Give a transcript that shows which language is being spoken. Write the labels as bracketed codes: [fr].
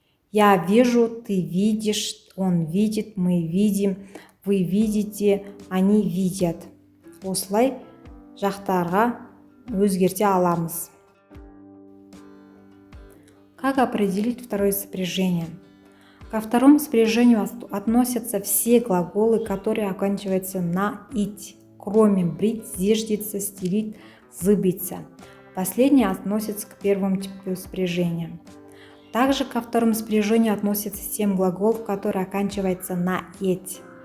[ru] Я вижу, ты видишь, он видит, мы видим, вы видите, они видят. [kk] Осылай жақтарға өзгерте аламыз. [ru] Как определить второе спряжение? Ко второму спряжению относятся все глаголы, которые оканчиваются на «ить», кроме брить, зиждиться, стелить, зыбиться. Последнее относится к первому типу спряжения. Также ко второму спряжению относятся 7 глаголов, которые оканчиваются на «еть».